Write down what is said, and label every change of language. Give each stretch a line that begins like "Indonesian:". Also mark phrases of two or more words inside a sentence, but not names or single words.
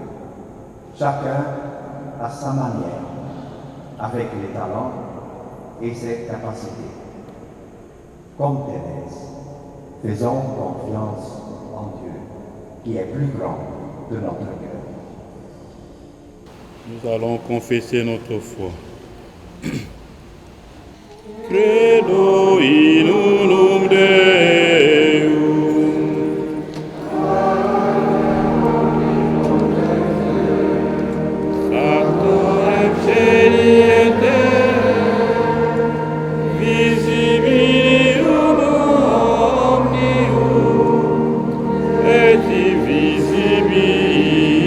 French: Chacun à sa manière, avec les talents et ses capacités. Comme Thérèse, faisons confiance en Dieu, qui est plus grand de notre cœur. Nous allons confesser notre foi.
Latin: Credo in unum Deum, Sancto et visibilium omnium et invisibilium.